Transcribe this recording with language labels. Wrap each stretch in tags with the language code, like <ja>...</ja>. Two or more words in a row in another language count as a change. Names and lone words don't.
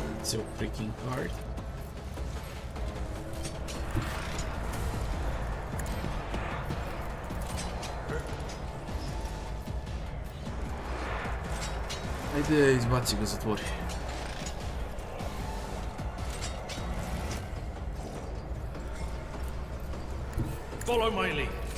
<en>so freaking hard.</en> <hr>Ajde, izbaci ga, zatvori.</hr> <en>Follow my lead.</en>